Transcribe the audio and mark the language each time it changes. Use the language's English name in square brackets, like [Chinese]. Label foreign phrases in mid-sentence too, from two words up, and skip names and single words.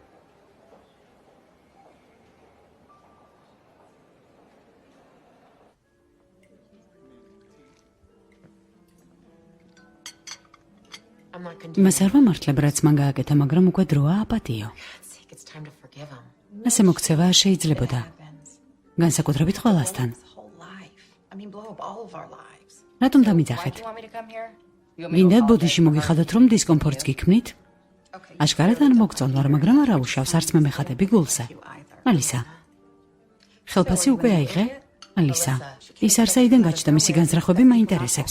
[Georgian] მას არ ვამართლებ, რაც მან გააკეთა, მაგრამ უკვე დროა აპატიო. ასე მოქცევა არ შეიძლებოდა. განსაკუთრებით ყველასთან. [English] His whole life. I mean, blow up all of our lives. [Georgian] რატომ დამიძახეთ? გინდათ ბოდიში მოგიხადოთ, რომ დისკომფორტს გიქმნით? აშკარად არ მოგწონთ ვარ, მაგრამ არ აუშავს, არც მე მეხადები გულზე. ალისა. ხელფასი უკვე აიღე? ალისა. ის არ საიდან გაჩნდა, მისი განზრახვები მაინტერესებს.